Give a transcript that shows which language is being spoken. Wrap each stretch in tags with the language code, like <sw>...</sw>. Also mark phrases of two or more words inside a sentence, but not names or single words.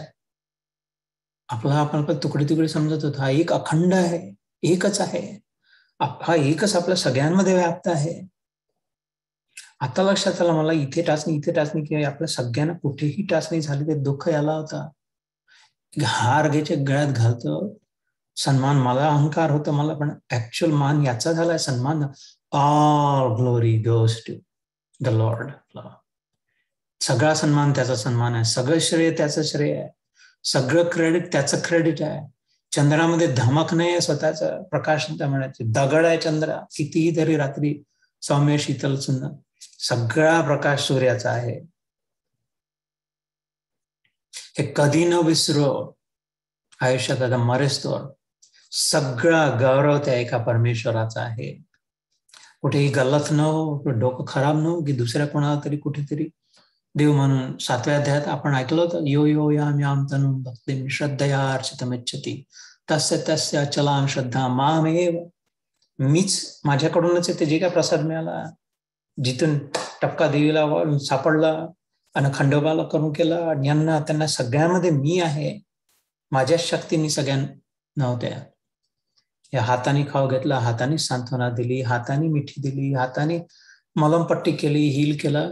<mr>आपण तुकडे समजत होतो, हा एक अखंड आहे, एकच आहे, हा एकच आपल्या सगळ्यांमध्ये व्याप्त आहे. आता लक्षात आलं मला, इथे टाचणी किंवा आपल्या सगळ्यांना कुठेही टाचणी झाली ते दुःख याला होता. हार घ्यायचे गळ्यात घालतो, सन्मान मला, अहंकार होतं मला, पण ऍक्च्युअल मान याचा झालाय, सन्मान.</mr> <en>all glory goes to the Lord.</en> <mr>सगळा सन्मान त्याचा सन्मान आहे, सगळं श्रेय त्याचं श्रेय आहे, सगळं क्रेडिट त्याचं क्रेडिट आहे. चंद्रामध्ये धमक नाही आहे, स्वतःच प्रकाश म्हणायचे, दगड आहे चंद्र, कितीही तरी रात्री सौम्य शीतल सुंदर, सगळा प्रकाश सूर्याचा आहे. हे कधी न विसरो आयुष्यात, आता मरेस्तोवर सगळा गौरव त्या एका परमेश्वराचा आहे. कुठेही गल्लत न हो, डोकं खराब न हो की दुसऱ्या कोणाला तरी कुठेतरी देव म्हणून. 7व्या अध्यायात आपण ऐकलं होतं,</mr> <sa>यो यो याम याम तनुम भक्तिम श्रद्धया अर्चितमिच्छति तस्य तस्य अचलाम श्रद्धा मामेव.</sa> <mr>मीच, माझ्याकडूनच ते जे काय प्रसाद मिळाला, जिथून टपका देवीला सापडला आणि खंडोबाला करून केला, यांना त्यांना सगळ्यांमध्ये मी आहे, माझ्या शक्तीने सगळ्यांना नव्हत्या. या हाताने खाऊ घेतला, हाताने सांत्वना दिली, हाताने मिठी दिली, हाताने मलमपट्टी केली, हील केलं.</mr>